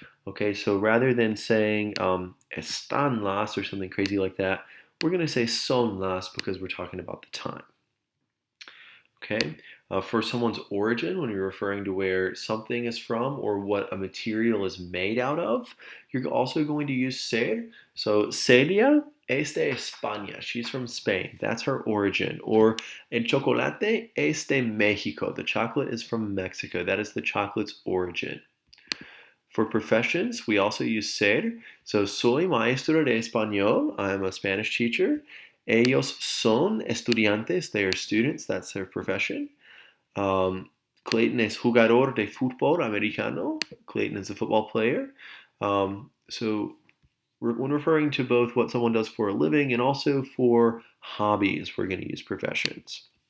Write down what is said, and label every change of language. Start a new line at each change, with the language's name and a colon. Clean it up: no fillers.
English: Okay, so rather than saying
Spanish: están las
English: or something crazy like that, we're going to say
Spanish: son las
English: because we're talking about the time. Okay, for someone's origin, when you're referring to where something is from or what a material is made out of, you're also going to use ser.
Spanish: So Celia es de España.
English: She's from Spain. That's her origin. Or
Spanish: el chocolate es de México.
English: The chocolate is from Mexico. That is the chocolate's origin. For professions, we also use ser. So
Spanish: soy maestro de español.
English: I'm a Spanish teacher.
Spanish: Ellos son estudiantes.
English: They are students. That's their profession.
Spanish: Clayton es jugador de fútbol americano.
English: Clayton is a football player. So when referring to both what someone does for a living and also for hobbies, we're going to use professions.